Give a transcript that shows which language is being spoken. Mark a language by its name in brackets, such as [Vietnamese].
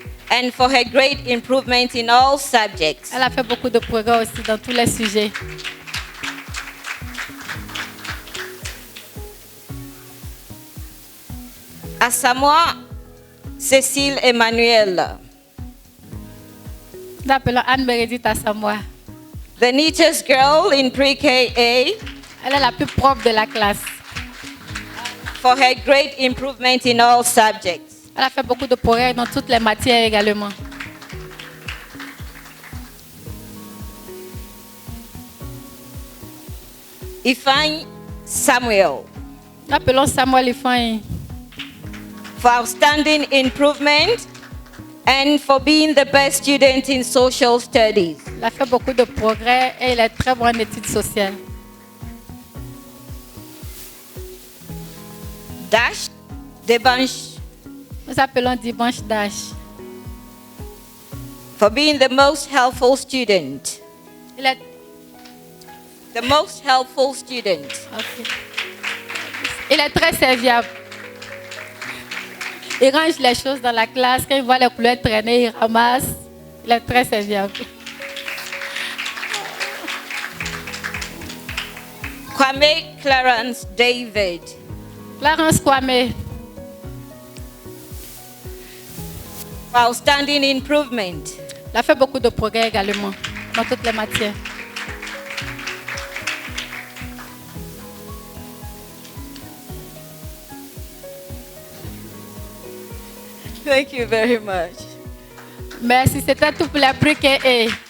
[English] And for her great improvement in all subjects. [French] Elle a fait beaucoup de progrès aussi dans tous les sujets. [English] Asamoah Cécile Emmanuel. [French] Nous appelons Anne Meredith à Samoa. [English] The neatest girl in pre-KA. [French] Elle est la plus propre de la classe. [English] For her great improvement in all subjects. [French] Elle a fait beaucoup de progrès dans toutes les matières également. [English] Ifeanyi Samuel. [French] Nous appelons Samuel Ifeanyi. [English] For outstanding improvement and for being the best student in social studies. [French] Il a fait beaucoup de progrès et il est très bon en études sociales. [English] Dash Debansh. [French] Nous appelons Dimanche Dash. [English] For being the most helpful student. [French] Il est, [English] The most helpful student. [French] ok. Il est très serviable. Il range les choses dans la classe. Quand il voit les couleurs traîner, il ramasse. Il est très serviable. [English] Kwame Clarence David. [French] Clarence Kwame. [English] For outstanding improvement. [French] Il a fait beaucoup de progrès également dans toutes les matières. [English] Thank you very much. [French] Merci, c'était tout pour la pre-KA.